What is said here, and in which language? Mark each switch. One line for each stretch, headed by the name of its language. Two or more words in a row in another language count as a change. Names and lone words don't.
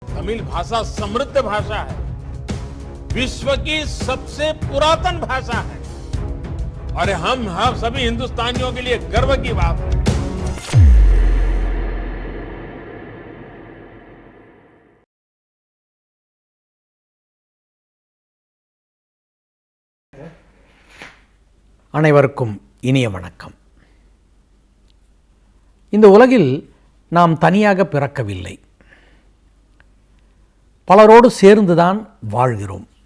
Hindi: तमिल भाषा समृद्ध भाषा है, विश्व की सबसे पुरातन भाषा है और हम सभी हिंदुस्तानियों के लिए गर्व की बात है।
Tamil: அனைவருக்கும் இனிய வணக்கம். இந்த உலகில் நாம் தனியாக பிறக்கவில்லை, பலரோடு சேர்ந்துதான் வாழ்கிறோம்.